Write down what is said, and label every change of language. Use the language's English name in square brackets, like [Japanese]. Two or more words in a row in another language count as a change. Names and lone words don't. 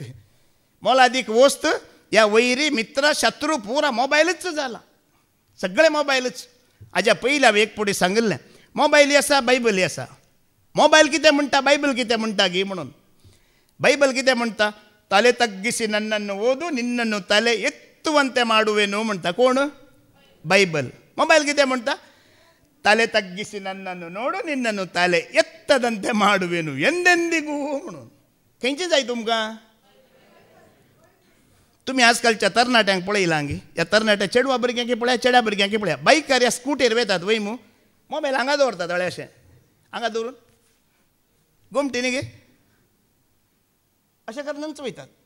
[Konkani] मोलादीक वस्त या वैरी मित्र शत्रू पुरा मोबायलच जाला. सगळे मोबायलच. हाज्या पयलीं हांवें एक पुटी सांगिल्लें, मोबायल आसा, बायबल आसा. मोबायल कितें म्हणटा, बायबल कितें म्हणटा गी म्हणून. बायबल कितें म्हणटा? [Kannada] ತಲೆ ತಗ್ಗಿಸಿ नन्नನ್ನು ಓದು ನಿನ್ನನ್ನು ತಲೆ ಎತ್ತುವಂತೆ ಮಾಡುವೆನು [Konkani] म्हणटा. कोण? बायबल. मोबायल कितें म्हणटा? [Kannada] ತಲೆ ತಗ್ಗಿಸಿ नन्नನ್ನು ನೋಡು ನಿನ್ನನ್ನು ತಲೆ ಎತ್ತದಂತೆ ಮಾಡುವೆನು ಎಂದೆಂದಿಗೂ म्हणून. [Konkani] खंयचें जाय तुमकां? तुमी आजकालच्या तरणाट्यांक पळयलां गी, ह्या तरणाट्या चेडवा भुरग्यांक पळया, चेड्या भुरग्यांक पळया, बायकार ह्या स्कुटीर वेतात वय मू, मोबायल हांगा दवरतात हळे अशें, हांगा दवरून गोमटी न्ही गे अशें करूनच वयतात.